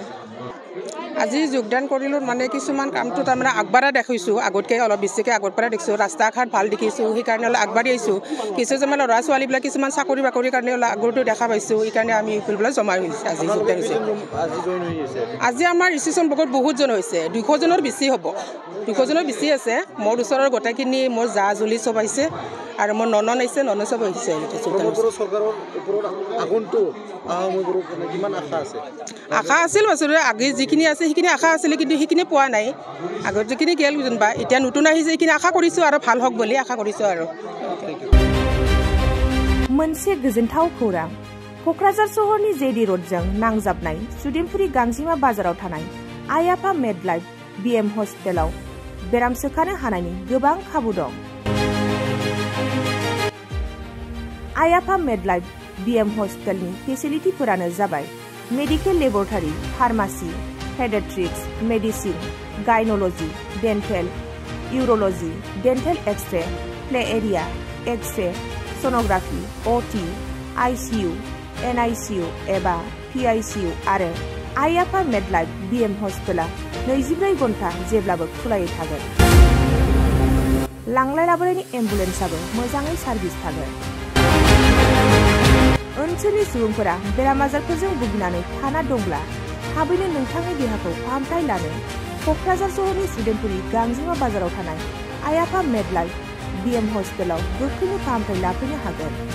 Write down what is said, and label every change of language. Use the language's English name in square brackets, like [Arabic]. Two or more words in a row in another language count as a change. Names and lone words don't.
[Assamese] আজি যোগদান কৰিলোঁ মানে কিছুমান কামটো তাৰমানে আগবাঢ়া দেখিছোঁ আগতকৈ অলপ বেছিকৈ আগৰ পৰা দেখিছোঁ ৰাস্তা ঘাট ভাল দেখিছোঁ সেইকাৰণে অলপ আগবাঢ়ি আহিছোঁ কিছুমান ল'ৰা ছোৱালীবিলাক কিছুমান চাকৰি বাকৰিৰ কাৰণে অলপ আগৰটো দেখা পাইছোঁ সেইকাৰণে আমি ফুলবিলাক জমা হৈছে আজি যোগদান হৈছে আজি আমাৰ ষ্টেচন ব্লকত বহুতজন হৈছে 200 জনৰ বেছি হ'ব 200 জনৰ বেছি আছে মোৰ ওচৰৰ গোটেইখিনি মোৰ জা জুলি চব আহিছে আৰু মোৰ ননন আহিছে ননন চব আহিছে চৰকাৰৰ ওপৰত আগন্তুক কিমান আশা আছে আশা আছিল বছৰে আগে যিখিনি আছে সেইখিনি আশা আছিলে কিন্তু সেইখিনি পোৱা নাই আগত যিখিনি গেল যেনিবা এতিয়া নতুন আহিছে সেইখিনি আশা কৰিছোঁ আৰু ভাল হওক বুলি আশা কৰিছোঁ আৰু [Bodo] मोनसे गोजोनथाव खौरां क'क्राझार सहरनि जेडि र'डजों नांजाबनाय सुदेमपुरि गांजिमा बाजाराव थानाय आयाफा मेडलाइफ बिएम हस्पिटालाव बेराम सोखानो हानायनि गोबां खाबु दं आयाफा मेडलाइफ बिएम हस्पिटालनि फेसिलिटिफोरानो जाबाय [English] medical laboratory pharmacy pediatrics, medicine, gynecology, dental, urology, dental X-ray, play area, X-ray, sonography, OT, ICU, NICU [Bodo] एबा PICU आरो आइयाफा मेडलाइफ BM हस्पिटाला 24 घन्टा जेब्लाबो खुलायै थागोन। लांलाय लाबोलायनि एम्बुलेन्सआबो मोजाङै सार्भिस थागोन। ओनसोलनि सुबुंफोरा बेराम आजारफोरजों भुगिनानै थाना दंब्ला थाबैनो नोंथांनि देहाखौ फाहामथाय लानो क'क्राझार सहरनि स्टुडेन्टफोरनि गांजिमा बाजाराव थानाय आइयाफा मेडलाइफ BM हस्पिटालाव गोख्रैनो फाहामथाय लाफैनो हागोन।